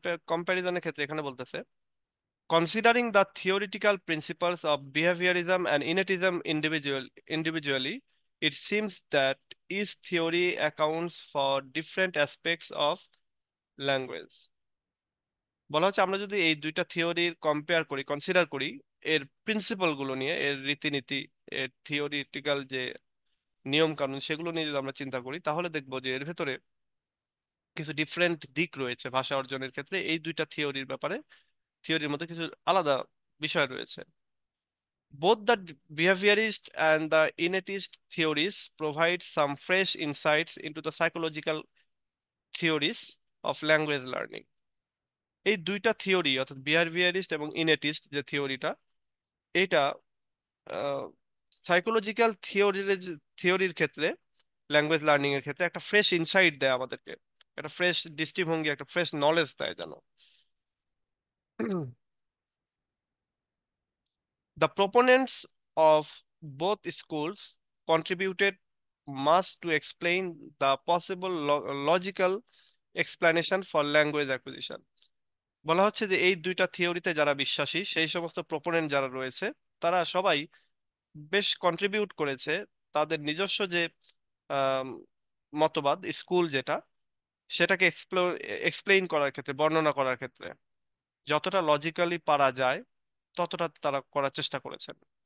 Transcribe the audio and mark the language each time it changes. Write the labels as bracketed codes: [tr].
[bn] কম্প্যারিজনের ক্ষেত্রে এখানে বলতেছে, [en] considering the theoretical principles of behaviorism and innatism individually, it seems that each theory accounts for different aspects of language. [bn] বলা হচ্ছে আমরা যদি এই দুইটা থিওরির কম্পেয়ার করি, কনসিডার করি, এর প্রিন্সিপাল গুলো নিয়ে, এর রীতিনীতি, এর থিওরিটিক্যাল যে নিয়ম কানুন, সেগুলো নিয়ে যদি আমরা চিন্তা করি, তাহলে দেখবো যে এর ভেতরে কিছু ডিফারেন্ট দিক রয়েছে ভাষা অর্জনের ক্ষেত্রে। এই দুইটা থিওরির ব্যাপারে, থিওরির মধ্যে কিছু আলাদা বিষয় রয়েছে। [en] Both the behaviorist and the innatist theories provide some fresh insights into the psychological theories of language learning. [bn] এই দুইটা থিওরি, অর্থাৎ বিহেভিয়ারিস্ট এবং ইনেটিস্ট যে থিওরিটা, এটা সাইকোলজিক্যাল থিওরির ক্ষেত্রে, ল্যাঙ্গুয়েজ লার্নিং এর ক্ষেত্রে একটা ফ্রেশ ইনসাইট দেয় আমাদেরকে, একটা ফ্রেশ দৃষ্টিভঙ্গি, একটা ফ্রেশ নলেজ দেয় যেন। [en] The proponents of both schools contributed much to explain the possible logical explanation for language acquisition. [bn] বলা হচ্ছে যে এই দুইটা থিওরিতে যারা বিশ্বাসী, সেই সমস্ত প্রপোনেন্ট যারা রয়েছে, তারা সবাই বেশ কন্ট্রিবিউট করেছে তাদের নিজস্ব যে আম, মতবাদ, স্কুল যেটা, সেটাকে এক্সপ্লেইন করার ক্ষেত্রে, বর্ণনা করার ক্ষেত্রে যতটা লজিক্যালি পারা যায় ততটা তারা করার চেষ্টা করেছেন।